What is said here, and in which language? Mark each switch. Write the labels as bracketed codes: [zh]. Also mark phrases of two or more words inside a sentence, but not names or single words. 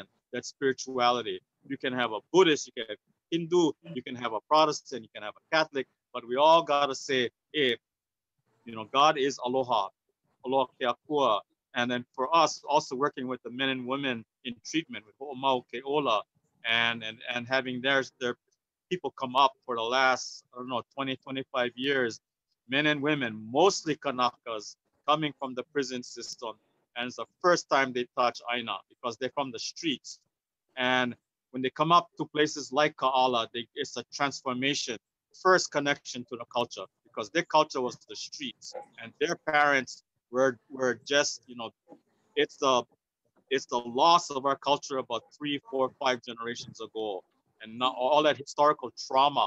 [en] That spirituality. You can have a Buddhist, you can have a Hindu, you can have a Protestant, you can have a Catholic, but we all gotta say, hey, you know, God is aloha, [haw] aloha ke akua. [en] And then for us, also working with the men and women in treatment with [haw] ho'omau ke ola, [en] and having their people come up for the last, I don't know, 20, 25 years, men and women, mostly Kanakas, coming from the prison system. And it's the first time they touch Āina because they're from the streets. And when they come up to places like Ka'ala, it's a transformation, first connection to the culture, because their culture was the streets, and their parents were just, you know, it's the loss of our culture about 3, 4, 5 generations ago, and now all that historical trauma.